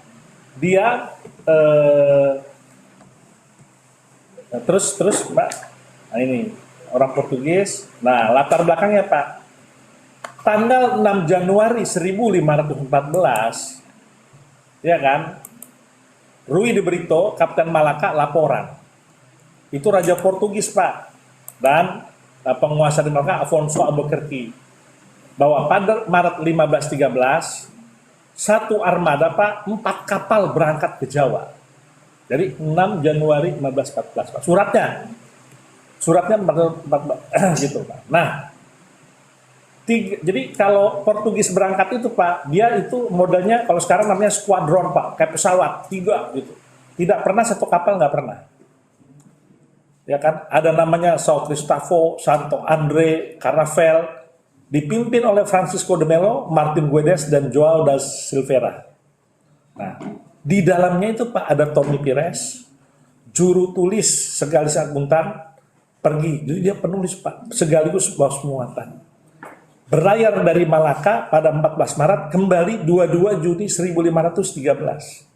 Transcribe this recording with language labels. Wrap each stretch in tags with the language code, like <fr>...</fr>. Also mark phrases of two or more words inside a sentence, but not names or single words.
<id>Dia terus Pak, nah ini orang Portugis. Nah latar belakangnya Pak, tanggal 6 Januari 1514, ya kan? Rui de Brito, Kapten Malaka laporan. Itu Raja Portugis Pak, dan penguasa di Malaka Afonso Albuquerque, bahwa pada Maret 1513 satu armada Pak, 4 kapal berangkat ke Jawa. Jadi 6 Januari 1514 Pak. Suratnya 14 gitu Pak. Nah, jadi kalau Portugis berangkat itu Pak, dia itu modelnya kalau sekarang namanya skuadron Pak, kayak pesawat 3 gitu. Tidak pernah satu kapal, nggak pernah. Ya kan, ada namanya São Cristóvão, Santo André, Caravel, dipimpin oleh Francisco de Melo, Martin Guedes, dan João da Silveira. Nah, di dalamnya itu Pak ada Tommy Pires, juru tulis Segalis Aguntan, pergi. Jadi dia penulis Pak, sekaligus bos muatan. Berlayar dari Malaka pada 14 Maret, kembali 22 Juni 1513.</id>